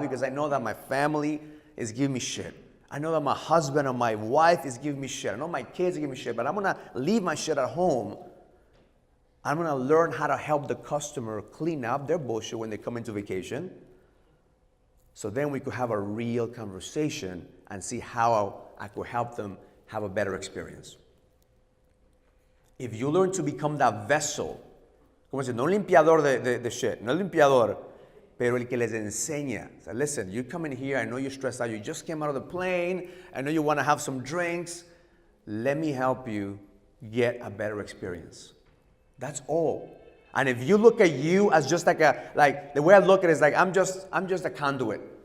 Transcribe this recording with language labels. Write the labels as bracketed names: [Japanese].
[English] Because I know that my family is giving me shit. I know that my husband or my wife is giving me shit. I know my kids are giving me shit, but I'm gonna leave my shit at home. I'm gonna learn how to help the customer clean up their bullshit when they come into vacation. So then we could have a real conversation and see how I could help them have a better experience. If you learn to become that vessel, [Spanish] como dice, no limpiador de shit, no limpiador, pero el que les enseña. [English] So listen, you come in here, I know you're stressed out, you just came out of the plane, I know you want to have some drinks. Let me help you get a better experience. That's all. And if you look at you as just like the way I look at it is like, I'm just a conduit.